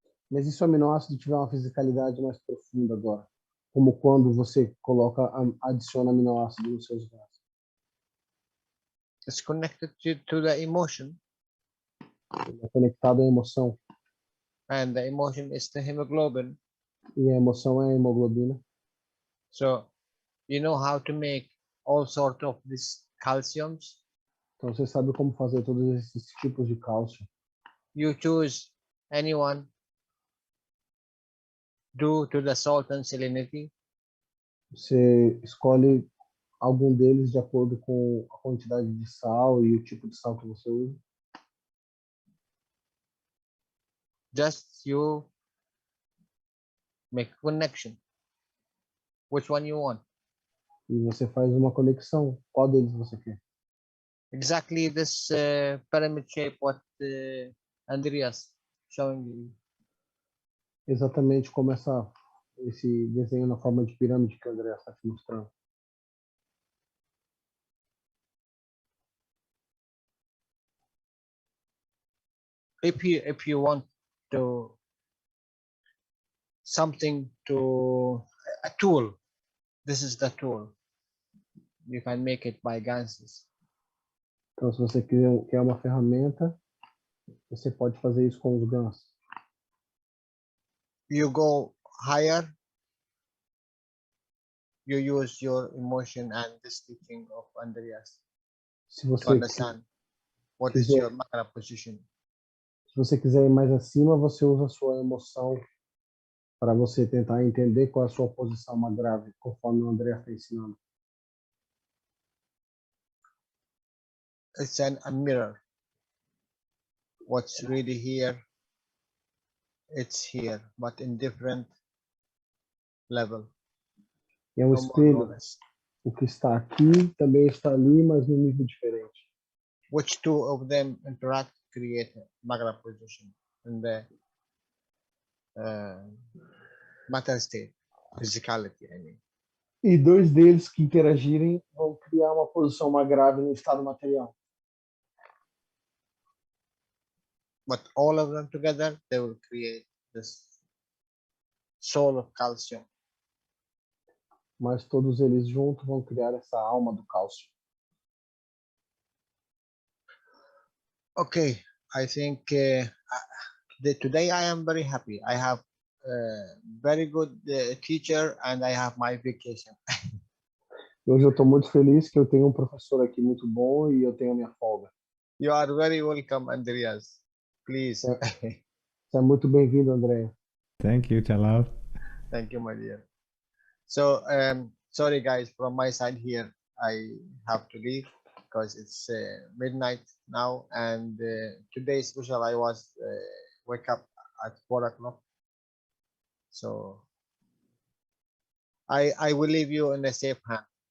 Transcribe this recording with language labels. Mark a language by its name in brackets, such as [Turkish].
[Portuguese] Mas e se o aminoácido tiver uma fisicalidade mais profunda agora? Como quando você adiciona aminoácido nos seus GANs. [English] It's connected to the emotion, [Portuguese] É conectado à emoção. [English] and the emotion is the hemoglobin. [Portuguese] E a emoção é a hemoglobina. [English] So you know how to make all sort of these calciums. [Portuguese] Então você sabe como fazer todos esses tipos de cálcio. [English] You choose anyone due to the salt and salinity. [Portuguese] Você escolhe algum deles de acordo com a quantidade de sal e o tipo de sal que você usa. [English] Just you make a connection. Which one you want? [Portuguese] E você faz uma conexão. Qual deles você quer? [English] Exactly this pyramid shape what Andreas showing you. [Portuguese] Exatamente como esse desenho na forma de pirâmide que o André está te mostrando. [English] If you want to something to a tool, this is the tool. You can make it by ganses. [Portuguese] Então, se você quer uma ferramenta, você pode fazer isso com os GANs. [English] You go higher, you use your emotion and this teaching of Andreas [Portuguese] Se [English] to [Portuguese] você, [English] understand what is your makara position. [Portuguese] se você quiser ir mais acima, você usa a sua emoção para você tentar entender qual é a sua posição mais grave, conforme o André está ensinando. [English] It's a mirror. What's really here, it's here, but in different level. [Portuguese] E é um [English] No more, no [Portuguese] espelho. [English] less. [Portuguese] O que está aqui também está ali, mas num nível diferente. [English] Which two of them interact, create a makara position in the matter state, physicality, I mean. [Portuguese] E dois deles que interagirem vão criar uma posição mais grave no estado material. [English] But all of them together, they will create this soul of calcium. [Portuguese] Mas todos eles juntos vão criar essa alma do cálcio. [English] Okay, I think today I am very happy. I have a very good teacher and I have my vacation. [Portuguese] Hoje eu estou muito feliz que eu tenho um professor aqui muito bom e eu tenho a minha folga. [English] You are very welcome, Andreas. Please. [Portuguese] Você é muito bem-vindo, André. [English] Thank you, Jalal. Thank you, my dear. So, sorry guys, from my side here, I have to leave because it's midnight now, and today special I was wake up at 4 o'clock. So I will leave you in a safe hand.